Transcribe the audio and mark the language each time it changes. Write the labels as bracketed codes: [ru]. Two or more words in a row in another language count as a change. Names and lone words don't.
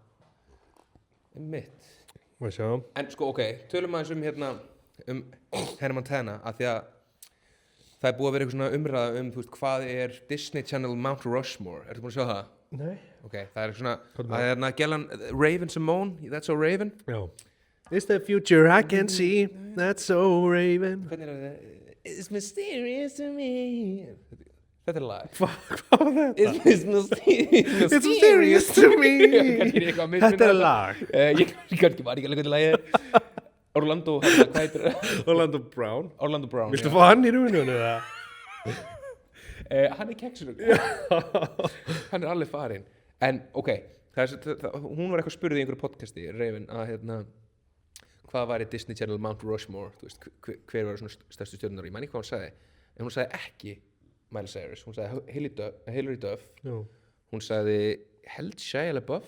[is] Mitt. Má sjá. En sko, tölum aðeins Hannah Montana, af því að það er búið að vera eitthvað svona umræða þú veist, hvað er Disney Channel Mount Rushmore? Ertu búin að sjá það? Nei. Það er svona, gellan Raven Simone, That's So Raven. Já. [en] It's the future I can see, That's So Raven. [is] Hvernig það? [en] It's mysterious to me. [is] Þetta er lag. Hvað var þetta? [en] It's mysterious to me. [is] Þetta er lag. Ég kannski var ekki alveg hvernig lagið er. Orlando, hvað heitir það? Orlando Brown. Orlando Brown. Viltu fá hann í rúnunni eða? Hann er keksunum. Hann er alveg farinn. En hún var eitthvað spurð í einhverju podcasti, Raven, að hvað væri Disney Channel Mount Rushmore, þú veist, hver var svona stærstu stjörnunar, ég man ekki hvað hún sagði, en hún sagði ekki Miley Cyrus, hún sagði Hilary Duff, hún sagði held Shia LaBeouf.